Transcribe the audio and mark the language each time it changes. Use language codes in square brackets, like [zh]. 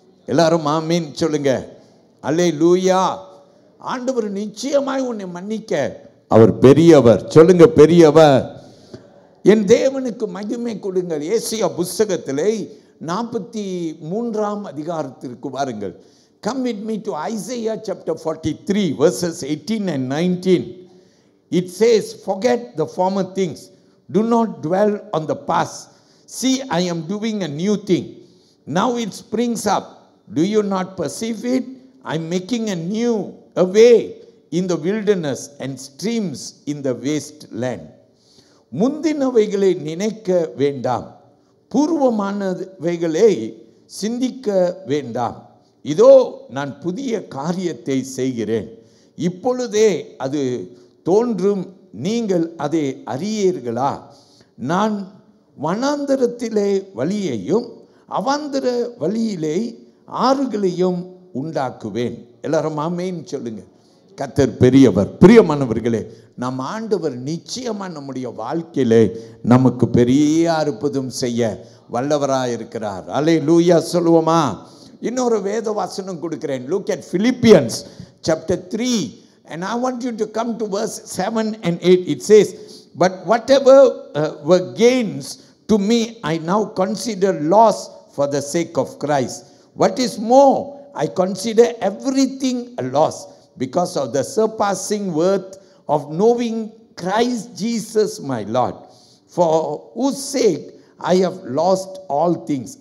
[ta] எல்லாரும் ஆமீன் சொல்லுங்க. அல்லேலூயா. ஆண்டவர் நிச்சயமாய் உன்னை மன்னிக்க அவர் பெரியவர். சொல்லுங்க, பெரியவர். என் தேவனுக்கு மகிமை கொடுங்கள். ஏசாயா புத்தகத்திலே 43ஆம் அதிகாரத்திற்கு வாருங்கள். [en] Come with me to Isaiah chapter 43 verses 18 and 19. It says, forget the former things, do not dwell on the past. See, I am doing a new thing. Now it springs up. Do you not perceive it? I am making a way in the wilderness and streams in the wasteland. [ta] முந்தினவைகளை நினைக்க வேண்டாம், பூர்வமானவைகளை சிந்திக்க வேண்டாம். இதோ நான் புதிய காரியத்தை செய்கிறேன், இப்பொழுதே அது தோன்றும், நீங்கள் அதை அறியீர்களா? நான் வனாந்தரத்திலே வழியையும் அவாந்தர வழியிலே ஆறுகளையும் உண்டாக்குவேன். எல்லாரும் ஆமேன் சொல்லுங்க. கர்த்தர் பெரியவர். பிரியமானவர்களே, நம் ஆண்டவர் நிச்சயமா நம்முடைய வாழ்க்கையிலே நமக்கு பெரிய அற்புதம் செய்ய வல்லவராக இருக்கிறார். அல்லேலூயா சொல்லுவோமா? இன்னொரு வேத வசனம் கொடுக்கிறேன். [en] Look at Philippians chapter 3 and I want you to come to verse 7 and 8. It says, but whatever were gains to me, I now consider loss for the sake of Christ. What is more, I consider everything a loss because of the surpassing worth of knowing Christ Jesus my Lord, for whose sake I have lost all things.